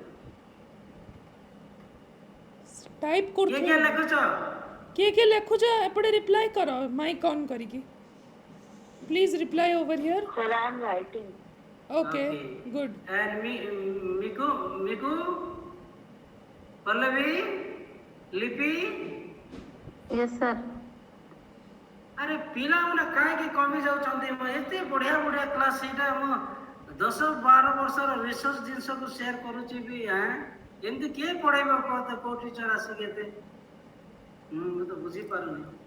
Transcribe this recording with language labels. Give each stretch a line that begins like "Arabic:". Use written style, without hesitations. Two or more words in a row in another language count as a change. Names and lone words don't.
Odia: Type କିଏ କିଏ କରୁଥିବେ. ଲେଖୁଛ? କିଏ ଲେଖୁଛ ଏପଟେ ରିପ୍ଲାଏ କର
English: mic on
Odia: କରିକି.
English: Please reply over here. Sir, I am writing. Okay, good. And Miku, Pallavi, Lipi. Yes, sir.
Odia: ଆରେ ପିଲାମାନେ କାହିଁକି କମି ଯାଉଛନ୍ତି? ଏତେ ବଢ଼ିଆ ବଢ଼ିଆ କ୍ଲାସ୍, ସେଇଟା ମୁଁ 10-12 ବର୍ଷର ରିସର୍ଚ୍ଚ ଜିନିଷକୁ ସେୟାର କରୁଛି ବି। ଏମିତି କିଏ ପଢ଼େଇବ କହତେ? କେଉଁ ଟିଚର ଆସିକି ଏତେ ମୁଁ ତ ବୁଝିପାରୁନି।